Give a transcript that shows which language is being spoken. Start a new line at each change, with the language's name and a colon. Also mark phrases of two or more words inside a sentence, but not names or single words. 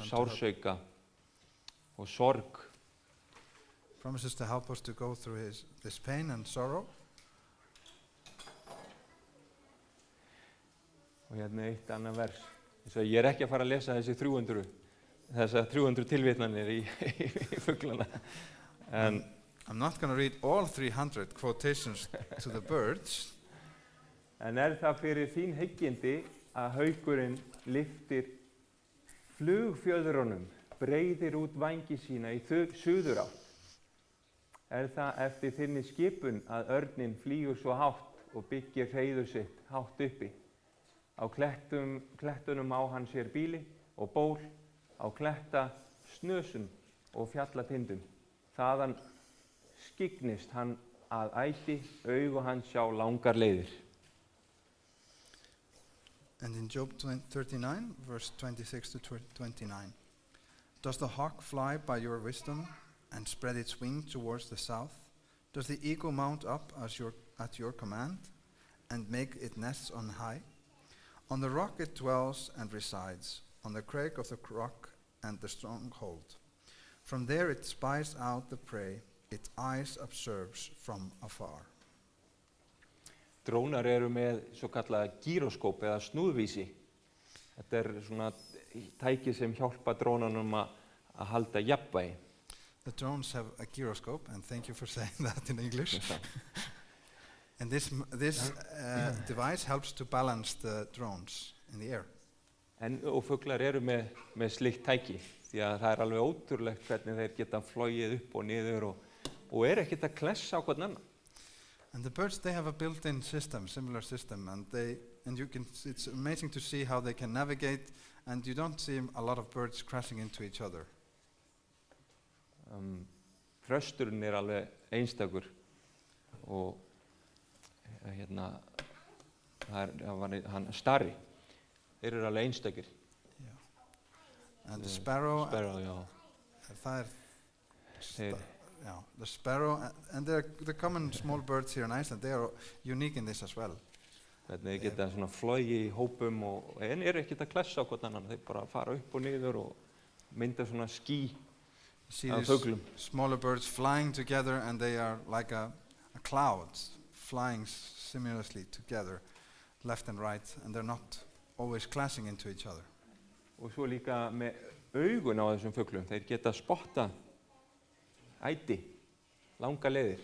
Icelandic: og sársauka og sorg.
English: Promises to help us to go through this pain and sorrow.
Icelandic: Og hérna eitt annað vers. Ég ekki að fara að lesa þessi 300 þessar 300 tilvitnanir í fuglana. En
English: I'm not going to read all 300 quotations to the birds,
Icelandic: það fyrir þín hyggindi að haugurinn lyftir flugfjöðrunum, breiðir út vængi sína í suðurátt? Það eftir þinni skipun að örninn flýgur svo hátt og byggir hreiður sitt hátt uppi? Á klettunum á hann sér býli og ból, á kletta snösum og fjallatindum. Þaðan skygnist hann að æti, augu hans sjá langar leiðir.
English: and in Job 39, verse 26 to 29, does the hawk fly by your wisdom and spread its wing towards the south? Does the eagle mount up at your command and make it nests on high? On the rock it dwells and resides, on the crag of the rock and the stronghold. From there it spies out the prey, its eyes observes from afar.
Icelandic: Drónar eru með svo kallaða gyroskóp eða snúðvísi. Þetta svona tæki sem hjálpa drónanum að halda jafnvægi.
English: The drones have a gyroscope, and thank you for saying that in English. And this device helps to balance the drones in the air.
Icelandic: Og fuglar eru með slíkt tæki, því að það alveg ótrúlegt hvernig þeir geta flogið upp og niður og ekkert að klessa á hvern annan.
English: And the birds, they have a built-in system, similar system, it's amazing to see how they can navigate, and you don't see a lot of birds crashing into each other.
Icelandic: Þrösturinn alveg einstakur og hann starri. Þeir eru alveg einstakir.
English: Yeah. And the sparrow, the sparrow, and the common small birds here in Iceland, they are unique in this as well.
Icelandic: Þeir geta svona flogið í hópum en eru ekkert að klessa á hvern annan. Þeir bara fara upp og niður og mynda svona ský af fuglum.
English: Smaller birds flying together, and they are like a cloud, flying simultaneously together, left and right, and they're not always clashing into each other.
Icelandic: Og svo líka með augun á þessum fuglum. Þeir geta spotta æti, langa leiðir.